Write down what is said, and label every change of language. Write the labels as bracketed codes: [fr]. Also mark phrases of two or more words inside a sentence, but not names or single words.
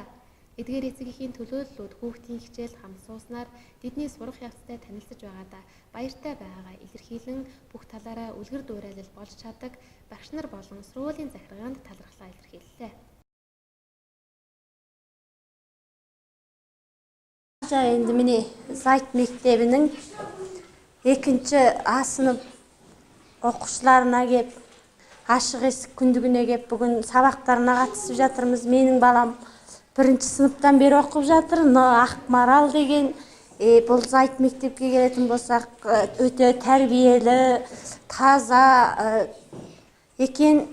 [mn] Эдгээр эцэг эхийн төлөөллүүд хүүхдийн хичээл хамт сууснаар тэдний сурах явцтай танилцж байгаадаа баяртай байгаагаа илэрхийлэн бүх талаараа үлгэр дуурайлал болж чаддаг багш нар болон сургуулийн захиргаанд талархлаа илэрхийллээ. [kk] Энд миний сайт мектебінің екінші А сынып оқушыларына кеп, ашық есік күндігіне кеп, бүгін сабақтарына қатысып жатырмыз. Менің балам бірінші сыныптан бері оқып жатыр. Ақмарал деген бұл сайт мектепке келетін болсақ, өте тәрбиелі, таза екен.